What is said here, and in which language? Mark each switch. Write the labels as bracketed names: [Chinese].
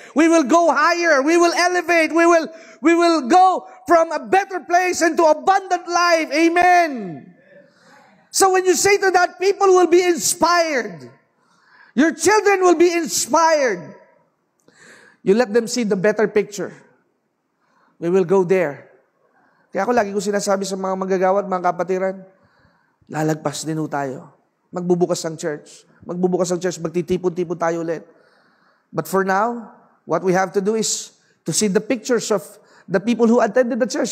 [English] We will go higher, we will elevate, we will go from a better place into abundant life. Amen. So when you say to that, people will be inspired. Your children will be inspired. You let them see the better picture. We will go there. [Filipino] Kaya ako lagi ko sinasabi sa mga manggagawa at mga kapatiran, lalagpas din ho tayo. Magbubukas ang church. Magtitipon-tipon tayo ulit. [English] But for now, what we have to do is to see the pictures of the people who attended the church.